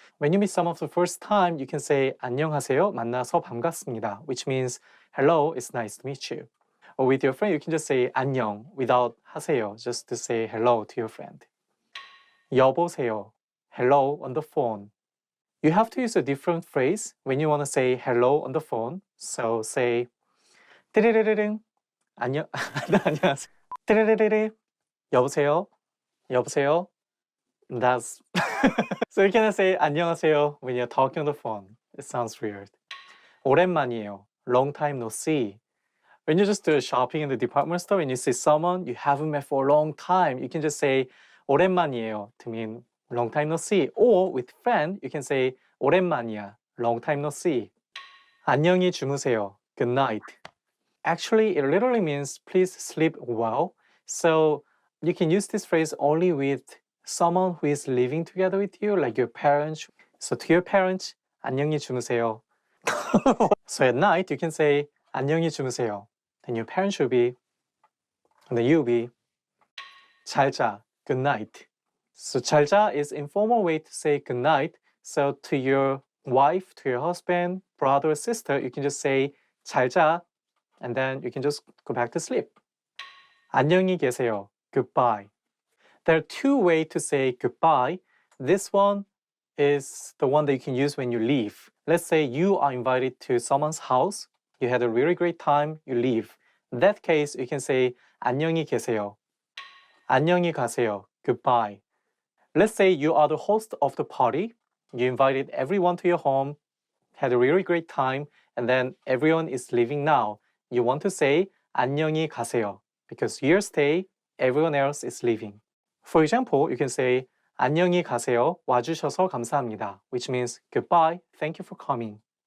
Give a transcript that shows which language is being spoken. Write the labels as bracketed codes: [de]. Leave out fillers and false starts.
[en] When you meet someone for the first time, you can say [ko] 안녕하세요. 만나서 반갑습니다, [en] which means hello, it's nice to meet you. Or with your friend, you can just say [ko] 안녕 [en] without [ko] 하세요, [en] just to say hello to your friend. [ko] 여보세요. [en] Hello on the phone. You have to use a different phrase when you want to say hello on the phone. So say [ko] 띠리리리링 안녕 안녕하세요. 띠리리리리 여보세요. 여보세요. [en] That's so you cannot say [ko] 안녕하세요 [en] when you're talking on the phone. It sounds weird. [ko] 오랜만이에요. [en] Long time no see. When you're just shopping in the department store and you see someone you haven't met for a long time, you can just say [ko] 오랜만이에요 [en] to mean long time no see. Or with friend, you can say [ko] 오랜만이야, [en] long time no see. [ko] 안녕히 주무세요, [en] good night. Actually, it literally means please sleep well. So you can use this phrase only with someone who is living together with you, like your parents. So to your parents, [ko] 안녕히 주무세요. [en] So at night, you can say 안녕히 주무세요. Then your parents should be, and then you'll be [ko] 잘 자, [en] good night. So [ko] 잘자 [en] is informal way to say good night. So to your wife, to your husband, brother, or sister, you can just say 잘자, and then you can just go back to sleep. [ko] 안녕히 계세요, [en] goodbye. There are 2 ways to say goodbye. This one is the one that you can use when you leave. Let's say you are invited to someone's house. You had a really great time, you leave. In that case, you can say [ko] 안녕히 계세요. 안녕히 가세요, [en] goodbye. Let's say you are the host of the party. You invited everyone to your home, had a really great time, and then everyone is leaving now. You want to say [ko] 안녕히 가세요 [en] because your stay, everyone else is leaving. For example, you can say [ko] 안녕히 가세요. 와주셔서 감사합니다, [en] which means goodbye, thank you for coming.